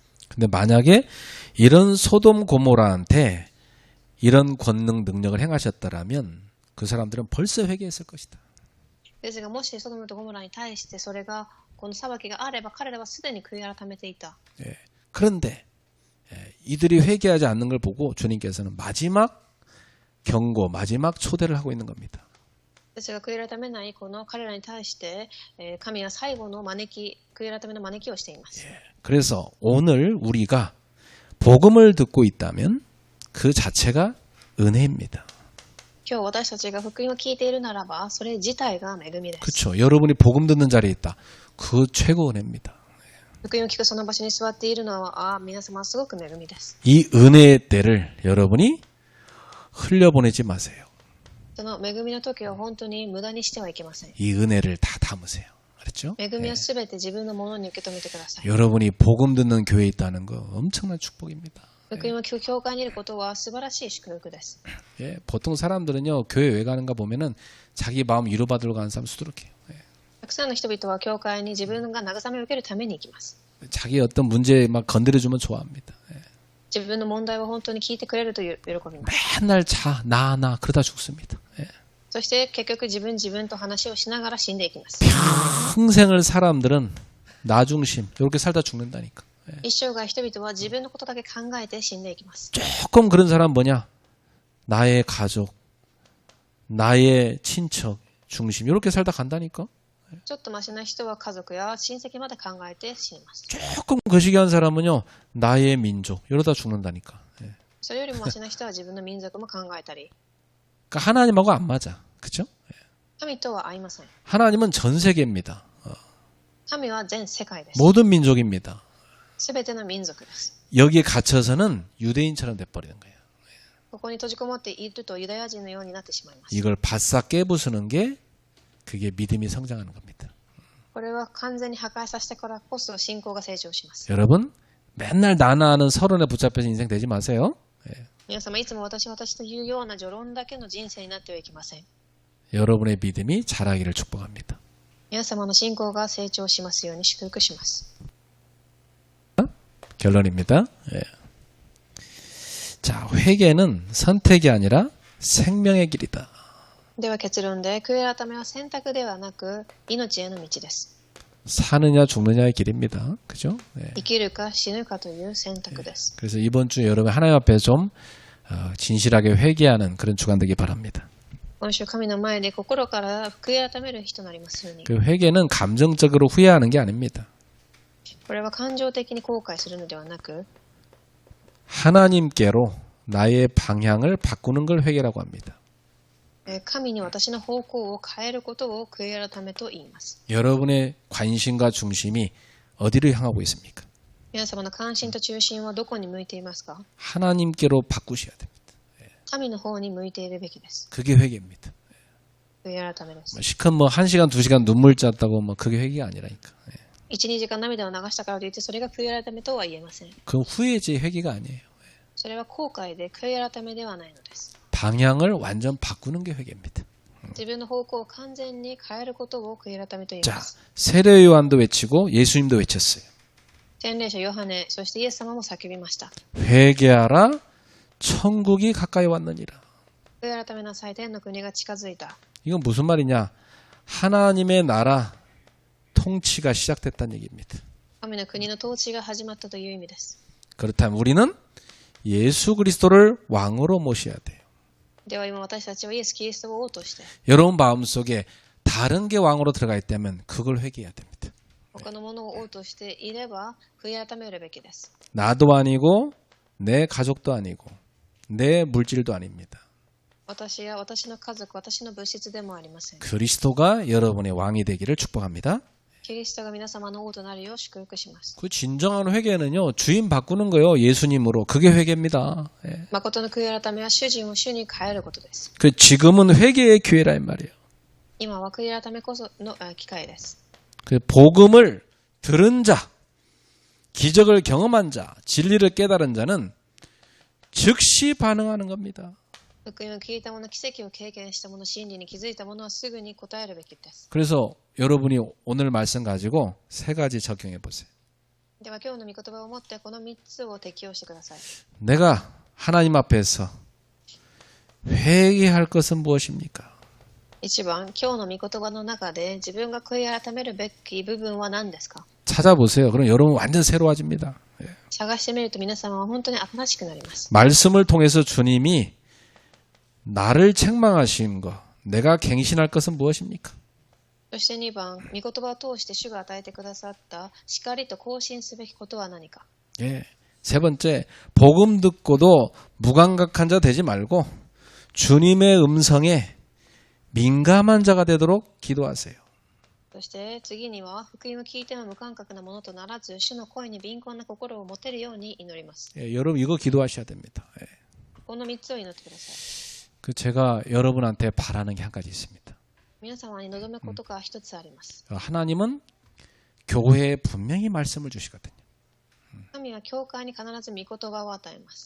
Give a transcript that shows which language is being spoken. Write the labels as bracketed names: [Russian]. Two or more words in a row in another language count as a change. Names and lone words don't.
[Korean] 근데 만약에 이런 소돔 고모라한테 이런 권능 능력을 행하셨다라면 그 사람들은 벌써 회개했을 것이다. [Japanese] ですがもしソドムとゴモラに対してそれがこの裁きがあれば彼らはすでに悔い改めていた。 [Korean] 예. 그런데 이들이 회개하지 않는 걸 보고 주님께서는 마지막 경고, 마지막 초대를 하고 있는 겁니다. [Japanese] ですが悔い改めないこの彼らに対して神は最後の悔い改めの招きをしています。 [Korean] 예. 그래서 오늘 우리가 복음을 듣고 있다면 그 자체가 은혜입니다. [Japanese] 今日私たちが福音を聞いているならばそれ自体が恵みです。 [Korean] 그렇죠. 여러분이 복음 듣는 자리에 있다. 그 최고 은혜입니다. [Japanese] 福音を聞くその場所に座っているのは皆様はすごく恵みです。 [Korean] 이 은혜의 때를 여러분이 흘려보내지 마세요. [Japanese] その恵みの時を本当に無駄にしてはいけません。 [Korean] 이 은혜를 다 담으세요. 그렇죠? [Japanese] 恵みはすべて自分のものに受け止めてください。 [Korean] 여러분이 복음 듣는 교회에 있다는 거 엄청난 축복입니다. [Japanese] 福音を聞く教会にいることは素晴らしい祝福です。 [Korean] 예, 보통 사람들은요 교회 왜 가는가 보면은 자기 마음 위로받으러 가는 사람 수두룩해요. 예. [Japanese] たくさんの人々は教会に自分が慰めを受けるために行きます。 [Korean] 자기 어떤 문제 막 건드려주면 좋아합니다. 예. [Japanese] 自分の問題を本当に聞いてくれると喜びます。 [Korean] 맨날 나 그러다 죽습니다. 예. [Japanese] そして結局自分と話をしながら死んでいきます。 [Korean] 평생을 사람들은 나 중심 이렇게 살다 죽는다니까. [Japanese] 一生涯人々は自分のことだけ考えて死んでいきます。 [Korean] 조금 그런 사람 뭐냐? 나의 가족, 나의 친척 중심 이렇게 살다 간다니까. [Japanese] ちょっとマシな人は家族や親戚まで考えて死にます。 [Korean] 조금 거시기한 사람은요 나의 민족 이러다 죽는다니까. [Japanese] それよりもマシな人は自分の民族も考えたり、 [Korean] 그러니까 하나님하고 안 맞아, 그렇죠? [Japanese] 神とは合いません。 [Korean] 하나님은 전 세계입니다. [Japanese] 神は全世界です。 [Korean] 모든 민족입니다. [Japanese] すべての民族です。 [Korean] 여기에 갇혀서는 유대인처럼 돼버리는 거예요. [Japanese] ここに閉じこもっているとユダヤ人のようになってしまいます。 [Korean] 이걸 바싹 깨부수는 게 그게 믿음이 성장하는 겁니다. [Japanese] これは完全に破壊させてからこそ信仰が成長します。 [Korean] 여러분 맨날 나나하는 서론에 붙잡혀서 인생 되지 마세요. [Japanese] 皆様いつも私というような序論だけの人生になってはいけません。 [Korean] 여러분의 믿음이 자라기를 축복합니다. [Japanese] 皆様の信仰が成長しますように祝福します。 [Korean] 결론입니다. 자, 회개는 선택이 아니라 생명의 길이다. [Japanese] では結論で、悔い改めは選択ではなく命への道です。 [Korean] 사느냐 죽느냐의 길입니다. 그죠? [Japanese] 生きるか死ぬかという選択です。 [Korean] 그래서 이번 주 여러분 하나님 앞에 좀 진실하게 회개하는 그런 주간 되기 바랍니다. [Japanese] 今週神の前で心から悔い改める人になりますように。 [Korean] 그 회개는 감정적으로 후회하는 게 아닙니다. [Japanese] これは感情的に後悔するのではなく、 [Korean] 하나님께로 나의 방향을 바꾸는 걸 회개라고 합니다. [Japanese] 神に私の方向を変えることを悔い改めと言います。 [Korean] 여러분의 관심과 중심이 어디를 향하고 있습니까? [Japanese] 皆様の関心と中心はどこに向いていますか？ [Korean] 하나님께로 바꾸셔야 됩니다. [Japanese] 神の方に向いているべきです。 [Korean] 그게 회개입니다. [Japanese] 悔い改めです。 [Korean] 시큰 뭐 1시간, 2시간 눈물 짰다고 뭐 그게 회개가 아니라니까. [Japanese] 1、2時間涙を流したからといってそれが悔い改めとは言えません。 [Korean] 그 후회지 회개가 아니에요. [Japanese] それは後悔で悔い改めではないのです。 [Korean] 방향을 완전 바꾸는 게 회개입니다. [Japanese] 自分の方向を完全に変えることを悔い改めと言い [Korean] 자, [Japanese] ます。 [Korean] 세례 요한도 외치고 예수님도 외쳤어요. [Japanese] 洗礼者ヨハネ、そしてイエス様も叫びました。 [Korean] 회개하라, 천국이 가까이 왔느니라. [Japanese] 悔い改めなさい、天の国が近づいた。 [Korean] 이건 무슨 말이냐? 하나님의 나라 통치가 시작됐다는 얘기입니다. [Japanese] 神の国の統治が始まったという意味です。 [Korean] 그렇다면 우리는 예수 그리스도를 왕으로 모셔야 돼요. [Japanese] では今私たちはイエス・キリストを王として、 [Korean] 여러분 마음속에 다른 게 왕으로 들어가 있다면 그걸 회개해야 됩니다. [Japanese] 他のものを王としていれば悔い改めるべきです。 [Korean] 나도 아니고 내 가족도 아니고 내 물질도 아닙니다. [Japanese] 私や私の家族、私の物質でもありません。 [Korean] 그리스도가 여러분의 왕이 되기를 축복합니다. [Japanese] キリストが皆様の王となるよう祝福します。 [Korean] 그 진정한 회개는요, 주인 바꾸는 거예요. 예수님으로. 그게 회개입니다. 예. [Japanese] 誠の悔い改めは主人を主に変えることです。 [Korean] 그 지금은 회개의 기회라 이 말이에요. [Japanese] 今は悔い改めこその機会です。 [Korean] 그 복음을 들은 자, 기적을 경험한 자, 진리를 깨달은 자는 즉시 반응하는 겁니다. [Japanese] 福音を聞いた者、奇跡を経験した者、真理に気づいた者はすぐに答えるべきです。 [Korean] 그래서 여러분이 오늘 말씀 가지고 세 가지 적용해 보세요. [Japanese] では今日の御言葉をもってこの3つを適用してください。 [Korean] 내가 하나님 앞에서 회개할 것은 무엇입니까? [Japanese] 1 番、今日の御言葉の中で自分が悔い改めるべき部分は何ですか？ [Korean] 찾아보세요. 그럼 여러분 완전 새로워집니다. [Japanese] 探してみると皆様は本当に新しくなります。 [Korean] 말씀을 통해서 주님이 나를 책망하신 것, 내가 갱신할 것은 무엇입니까? [Japanese] そして2番、御言葉を通して主が与えてくださった叱りと更新すべきことは何か？ [Korean] 예. 세 번째, 복음 듣고도 무감각한 자 되지 말고 주님의 음성에 민감한 자가 되도록 기도하세요. [Japanese] そして次には福音を聞いても無感覚なものとならず主の声に敏感な心を持てるように祈ります。 [Korean] 예, 여러분 이거 기도하셔야 됩니다. 예. [Japanese] この3つを祈ってください。 [Korean] 그 제가 여러분한테 바라는 게 한 가지 있습니다. [Japanese] 皆様に望むことが一つあります。 [Korean] 하나님은 교회에 분명히 말씀을 주시거든요. [Japanese] 神は教会に必ず御言葉を与えます。